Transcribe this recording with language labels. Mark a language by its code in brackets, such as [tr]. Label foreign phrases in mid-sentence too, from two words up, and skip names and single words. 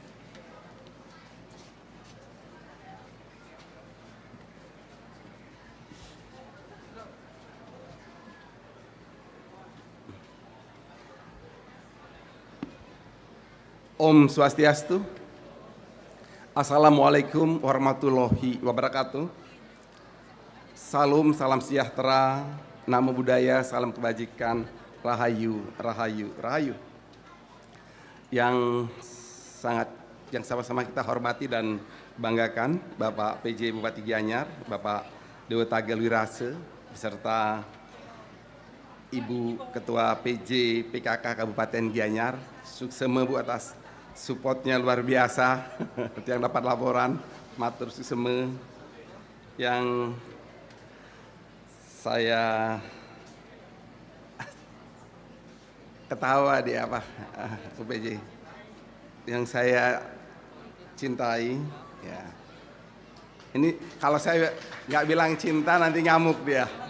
[ban] Om Swastiastu. [ar] Assalamualaikum warahmatullahi wabarakatuh. [id] Salam, salam sejahtera, [pi] namo buddhaya, [id] salam kebajikan, rahayu, rahayu, rahayu. Yang sama-sama kita hormati dan banggakan Bapak PJ Bupati Gianyar, Bapak Dewa Tagel Wirase, beserta Ibu Ketua PJ PKK Kabupaten Gianyar, suksema Bu atas supportnya luar biasa. Yang dapat laporan, [ban] matur suksema. [id] Yang saya ketawa di apa, PJ. Yang saya cintai, ya. Ini kalau saya nggak bilang cinta nanti ngamuk dia.